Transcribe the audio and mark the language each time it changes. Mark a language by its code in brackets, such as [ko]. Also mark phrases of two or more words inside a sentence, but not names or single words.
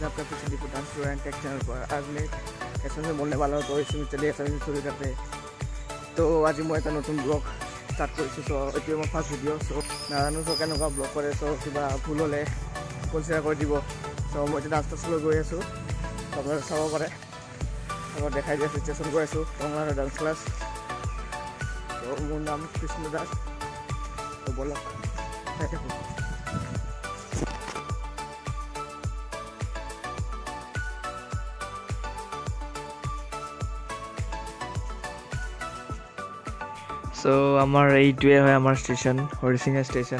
[hi] ऑफिशियली फुटान स्टूडेंट टेक चैनल पर आज मैं कैसे से बोलने वाला हूँ तो इसमें चलिए ऐसा शुरू करते हैं। तो आज मैं एक [as] নতুন ব্লগ ষ্টাৰ্ট কৰিছোঁ। ছো এয়া মোৰ ফাৰ্ষ্ট ভিডিঅ'। ছো নাজানো ছো কেনেকুৱা ব্লগ কৰে। ছো কিবা ভুল হ'লে কনছিডাৰ কৰ দিব। ছো মই ডান্স ক্লাছলৈ গৈ আছোঁ, আপোনালোকে চাব পাৰে। মই দেখাই দিয়া ষ্টেচন গৈ আছোঁ টংলাৰ ডান্স ক্লাছ। তো মোৰ নাম কৃষ্ণ দাস। তো বলক ছো আমাৰ এয়া আমাৰ ষ্টেচন হৰিসিংগা ষ্টেচন।